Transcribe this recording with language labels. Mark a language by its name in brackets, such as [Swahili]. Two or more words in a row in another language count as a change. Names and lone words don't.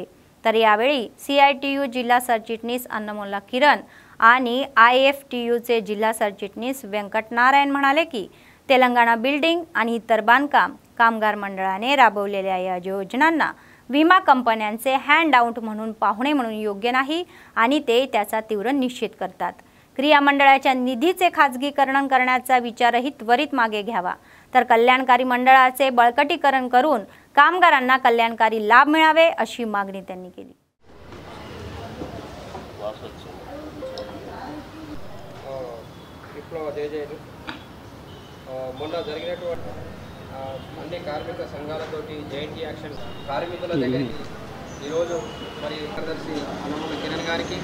[Marathi] तर यावेळी CITU जिल्हा सरचिटणीस अन्नमोल्ला किरण आणि IFTU चे जिल्हा सरचिटणीस व्यंकटनारायण म्हणाले की तेलंगणा बिल्डिंग आणि इतर बांधकाम कामगार मंडळाने राबवलेल्या या योजनांना विमा कंपन्यांचे हँडआउट म्हणून पाहुणे म्हणून योग्य नाही आणि ते त्याचा तीव्र निषेध करतात. क्रिया मंडळाच्या निधीचे खाजगीकरण करण्याचा विचारही त्वरित मागे घ्यावा, तर कल्याणकारी मंडळाचे बळकटीकरण करून कामगारांना कल्याणकारी लाभ मिळावे अशी मागणी त्यांनी केली. [Telugu] మొన్న జరిగినటువంటి అన్ని కార్మిక సంఘాలతోటి జేఎన్టీ యాక్షన్ కార్మికుల దగ్గరికి ఈరోజు మరి కార్యదర్శి అన్నమూల కిరణ్ గారికి